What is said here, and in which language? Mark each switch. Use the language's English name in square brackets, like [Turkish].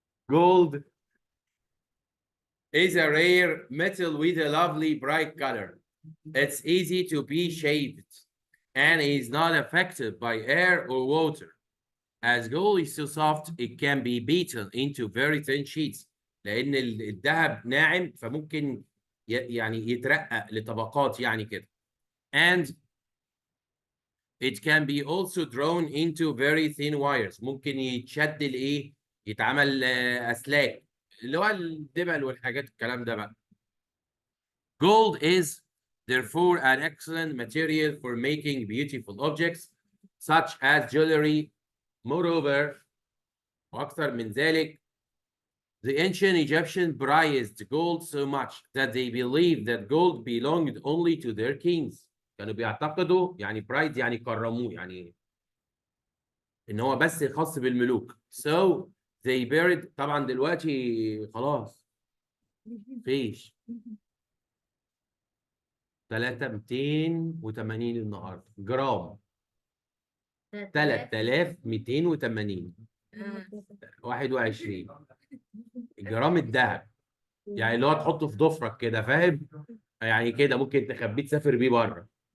[English] Gold is a rare metal with a lovely bright color. It's easy to be shaved and is not affected by air or water. As gold is so soft, it can be beaten into very thin sheets. [Arabic] لأن الذهب ناعم فممكن يعني يترقق لطبقات يعني كده. [English] And it can be also drawn into very thin wires. [Arabic] ممكن يتشد الإيه؟ يتعمل أسلاك اللي هو الدبل والحاجات الكلام ده بقى. [English] Gold is therefore an excellent material for making beautiful objects such as jewelry. Moreover, [Arabic] وأكثر من ذلك, [English] the ancient Egyptians prized gold so much that they believed that gold belonged only to their kings. [Arabic] كانوا بيعتقدوا يعني برايد يعني كرموه يعني إن هو بس خاص بالملوك. [English] So they buried [Arabic] طبعا دلوقتي خلاص فيش 3280 النهارده جرام 3280 21 جرام الذهب يعني اللي هو تحطه في ضفرك كده فاهم يعني كده ممكن تخبيه تسافر بيه بره.